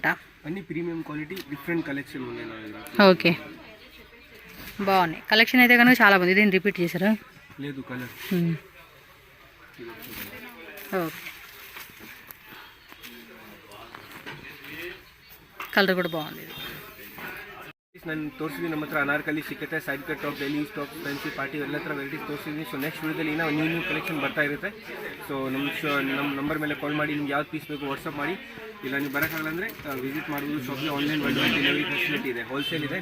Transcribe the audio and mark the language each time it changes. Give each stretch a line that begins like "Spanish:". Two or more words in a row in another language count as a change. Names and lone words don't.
Telugu: అన్ని
English: premium quality, different collection
Telugu: ఉన్నాయి. ఓకే, బాగున్నాయి కలెక్షన్ అయితే కనుక చాలా బాగుంది. ఇదేం రిపీట్ చేశారా? లేదు, కలర్.
English: okay, colour
Telugu: కూడా బాగుంది.
Kannada: ನಾನು ತೋರಿಸಿದ್ದೀನಿ ನಮ್ಮ ಹತ್ರ ಅನಾರ್ಕಲಿ ಸಿಕ್ಕತ್ತೆ,
English: side cut top, daily use top, fancy party
Kannada: ಎಲ್ಲ ಥರ ವೆರೈಟೀಸ್ ತೋರಿಸಿದ್ದೀನಿ.
English: so next
Kannada: ವೀಡಿಯೋದಲ್ಲಿ ಇನ್ನೂ
English: new collection
Kannada: ಬರ್ತಾ ಇರುತ್ತೆ. ಸೊ ನಮ್ಮ ನಂಬರ್ ಮೇಲೆ ಕಾಲ್ ಮಾಡಿ ನಿಮ್ಗೆ ಯಾವ್ದು ಪೀಸ್ ಬೇಕು ವಾಟ್ಸಪ್ ಮಾಡಿ. ಇಲ್ಲ ನೀವು ಬರೋಕ್ಕಾಗಲ್ಲ ಅಂದರೆ ವಿಸಿಟ್ ಮಾಡ್ಬೋದು. ಶಾಪ್ಗೆ
English: online delivery facility
Kannada: ಇದೆ, ಹೋಲ್ಸೇಲ್ ಇದೆ.